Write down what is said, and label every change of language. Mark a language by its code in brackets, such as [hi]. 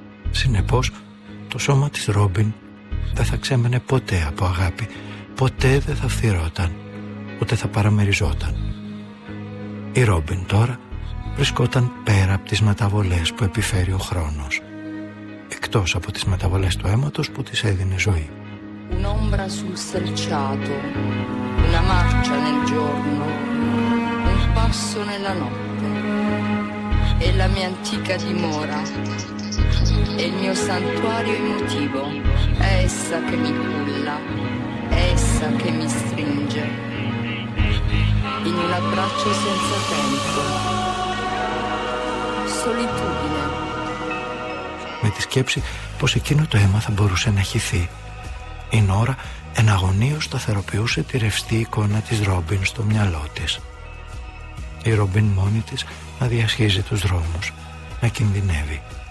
[el] Συνεπώς το σώμα της Ρόμπιν δεν θα ξέμενε ποτέ από αγάπη, ποτέ δεν θα φθυρόταν, ούτε θα παραμεριζόταν. Η Ρόμπιν τώρα βρισκόταν πέρα από τις μεταβολές που επιφέρει ο χρόνος, εκτός από τις μεταβολές του αίματος που της έδινε ζωή. [it] Un'ombra sul selciato, una marcia nel giorno, un passo nella notte, e la mia antica dimora, e il mio santuario emotivo, è essa che mi culla, è essa che mi stringe, in un abbraccio senza tempo, solitudine. [el] Με τη σκέψη πως εκείνο το αίμα θα μπορούσε να χυθεί, η Νόρα εν αγωνίως σταθεροποιούσε τη ρευστή εικόνα της Ρόμπιν στο μυαλό της. Η Ρόμπιν μόνη της να διασχίζει τους δρόμους, να κινδυνεύει.